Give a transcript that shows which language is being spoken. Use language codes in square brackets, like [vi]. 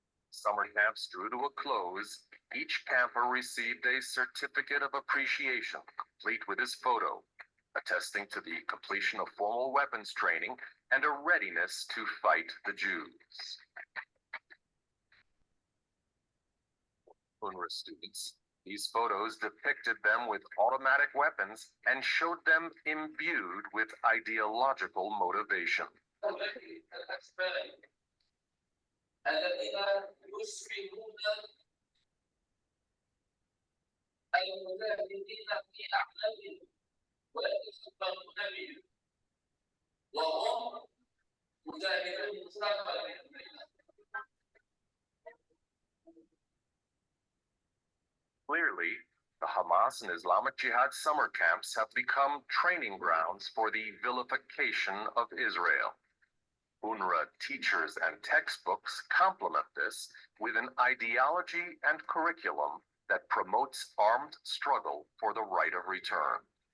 [en] Summer camps drew to a close. Each camper received a certificate of appreciation, complete with his photo, attesting to the completion of formal weapons training and a readiness to fight the Jews. UNRWA students, these photos depicted them with automatic weapons and showed them imbued with ideological motivation. [ar] الذين يشبهون المجاهدين في أعمالهم ويتشبهون بهم وهم مجاهدون المستقبل. [en] Clearly, the Hamas and Islamic Jihad summer camps have become training grounds for the vilification of Israel. UNRWA teachers and textbooks complement this with an ideology and curriculum that promotes armed struggle for the right of return.